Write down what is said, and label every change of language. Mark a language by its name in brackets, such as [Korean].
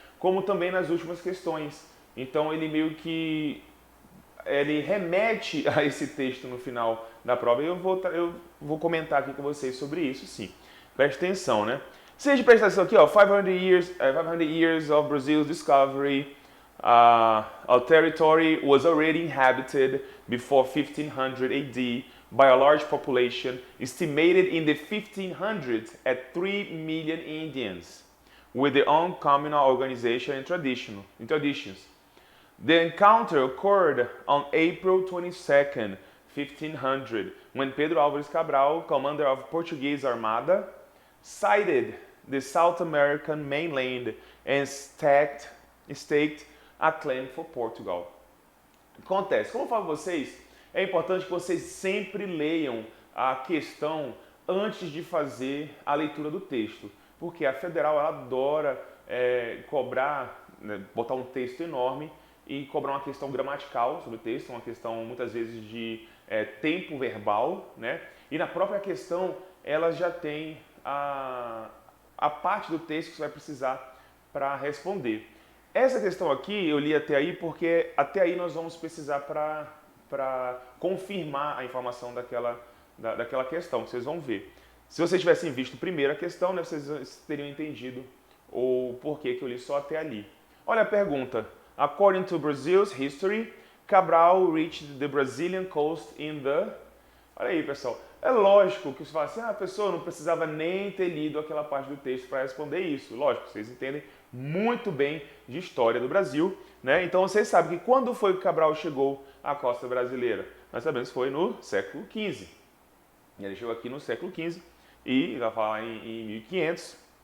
[Portuguese] Como também nas últimas questões. Então ele meio que ele remete a esse texto no final da prova e eu vou comentar aqui com vocês sobre isso, sim. Preste atenção, né? Se a gente prestar atenção aqui, ó, [English] 500 years of Brazil's discovery, our territory was already inhabited before 1500 AD by a large population, estimated in the 1500s at 3 million Indians, with their own communal organization and traditions. The encounter occurred on April 22nd, 1500, when Pedro Álvares Cabral, commander of Portuguese Armada, sighted the South American mainland and staked a claim for Portugal. [Portuguese] Acontece, como eu falo para vocês, é importante que vocês sempre leiam a questão antes de fazer a leitura do texto, porque a Federal ela adora cobrar, né, botar um texto enorme e cobrar uma questão gramatical sobre o texto, uma questão muitas vezes de tempo verbal, né? E na própria questão ela já tem a parte do texto que você vai precisar para responder. Essa questão aqui eu li até aí porque até aí nós vamos precisar para confirmar a informação daquela questão, que vocês vão ver. Se vocês tivessem visto primeiro a questão, né, vocês teriam entendido o porquê que eu li só até ali. Olha a pergunta. [English] According to Brazil's history, Cabral reached the Brazilian coast in the... [Portuguese] Olha aí, pessoal. É lógico que você fala assim, a pessoa não precisava nem ter lido aquela parte do texto para responder isso. Lógico, vocês entendem muito bem de história do Brasil, né? Então vocês sabem que quando foi que Cabral chegou à costa brasileira? Nós sabemos que foi no século XV. Ele chegou aqui no século XV e vai falar em 1500.